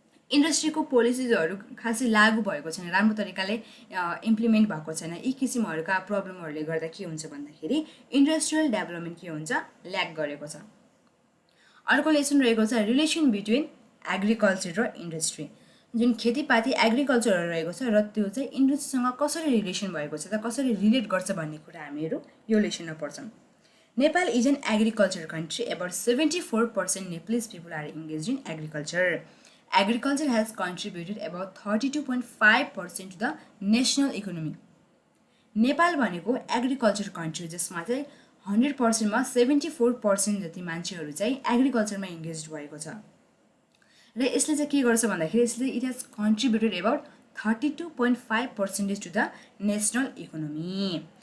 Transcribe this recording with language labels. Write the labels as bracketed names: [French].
[Nepali] इन्डस्ट्रीको पोलिसिजहरू खासै लागू भएको छैन राम्रो तरिकाले इम्प्लिमेन्ट भएको छैन यी किसिमहरूका प्रब्लमहरूले गर्दा के हुन्छ भन्दाखेरि इन्डस्ट्रियल डेभलपमेन्ट के हुन्छ ल्याक गरेको छ अर्को लेसन रहेको छ रिलेसन बिट्विन एग्रिकल्चर र इन्डस्ट्री जुन खेतीपाती एग्रिकल्चरहरू रहेको छ र त्यो चाहिँ इन्डस्ट्रीसँग कसरी रिलेसन भएको छ त कसरी रिलेट गर्छ भन्ने कुरा हामीहरू यो लेसनमा पढ्छौँ [English] Nepal is an agriculture country about 74% Nepalese people are engaged in agriculture. Agriculture has contributed about 32.5% to the national economy. [Nepali] Nepal भनेको एग्रिकल्चर कन्ट्री जसमा चाहिँ 100% मा 74% जति मान्छेहरू चाहिँ एग्रिकल्चरमा इन्गेज भएको छ र यसले चाहिँ के गर्छ भन्दाखेरि यसले [English] It has contributed about 32.5% to the national economy.